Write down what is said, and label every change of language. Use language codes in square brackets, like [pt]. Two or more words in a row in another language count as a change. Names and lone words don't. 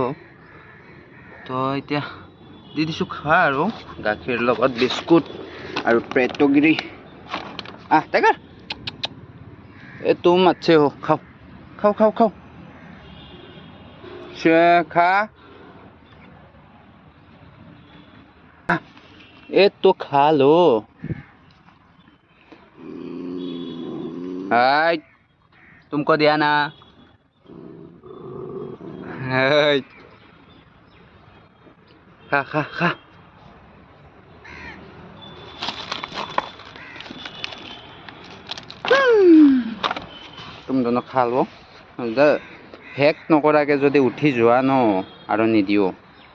[as] তো এতিয়া দি দিছোঁ খোৱা আৰু গাখীৰ লগত বিস্কুট আৰু পেটগিৰি। [hi] टेगर ए तुम अच्छे हो, खाओ खाओ खाओ खाओ खा। ए तो खा लो। हाय तुमको दिया ना। हाय खा खा खा। तुम दोनों खा लो। [as] হেক নকৰাকে যদি উঠি যোৱা ন আৰু নিদিও।